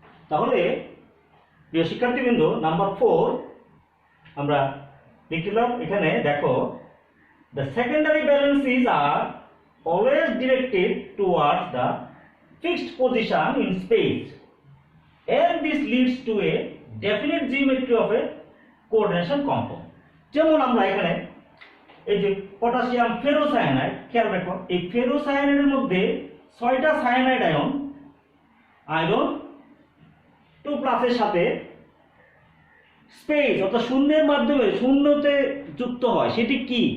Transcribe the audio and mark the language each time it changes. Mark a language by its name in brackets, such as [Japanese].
[Bangla] তাহলে প্রিয় শিক্ষার্থীবৃন্দ, নাম্বার 4 আমরা লিখলাম। এখানে দেখো, [English] the secondary balances are always directed towards the fixed position in space and this leads to a definite geometry of a coordination compound। [Bangla] যেমন আমরা এখানে এই যে পটাশিয়াম ফেরোসায়ানাইড, খেয়াল রাখো এই ফেরোসায়ানাইডের মধ্যে 6টা সায়ানাইড আয়রন 2+ এর সাথে স্পেস অর্থাৎ শূন্যের মাধ্যমে শূন্যতে যুক্ত হয়। সেটি কি?